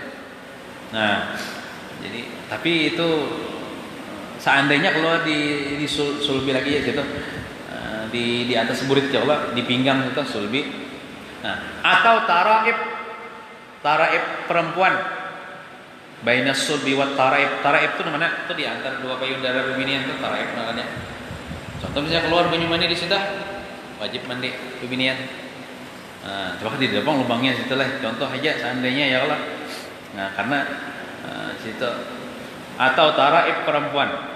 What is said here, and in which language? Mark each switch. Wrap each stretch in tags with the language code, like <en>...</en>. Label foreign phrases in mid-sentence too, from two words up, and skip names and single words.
<bjn>Nah, jadi tapi itu seandainya keluar di sulbi lagi ya gitu. Di atas burit ya Allah, di pinggang itu sulbi. Nah, atau taraib perempuan.</bjn> <ar>بين الصلب والترائب.</ar> <bjn>Taraib itu mana? Itu di antara dua payudara bebinian itu taraib namanya. Contoh misalnya keluar banyu mani di situ, wajib mandi bebinian. Nah, coba di depan lubangnya situ lah. Contoh aja seandainya ya Allah. Nah, karena situ atau taraib perempuan.</bjn>